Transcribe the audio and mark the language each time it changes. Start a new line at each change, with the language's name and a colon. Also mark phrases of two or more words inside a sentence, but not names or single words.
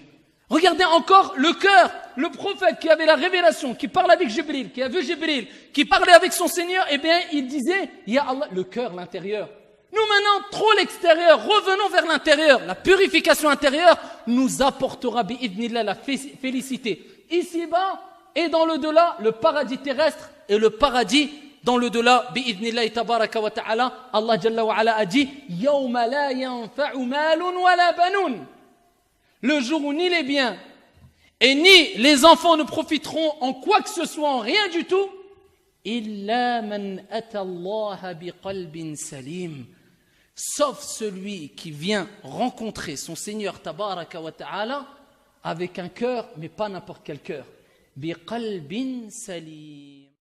French: Regardez encore le cœur, le prophète qui avait la révélation, qui parle avec Jibril, qui a vu Jibril, qui parlait avec son Seigneur, eh bien, il disait,
Arabic: يا الله,
French: le cœur, l'intérieur. Nous maintenant, trop l'extérieur, revenons vers l'intérieur. La purification intérieure nous apportera, bi'idnillah, la félicité. Ici-bas et dans le-delà, le paradis terrestre et le paradis dans le-delà, bi'idnillah,
Arabic: تبارك وتعالى الله جل وعلا
French: a dit,
Arabic: يوم لا ينفع مال ولا بنون.
French: Le jour où ni les biens et ni les enfants ne profiteront en quoi que ce soit, en rien du tout,
Arabic: إلا من أتى الله بقلب سليم,
French: sauf celui qui vient rencontrer son Seigneur
Arabic: تبارك وتعالى
French: avec un cœur, mais pas n'importe quel cœur,
Arabic: بقلب سليم.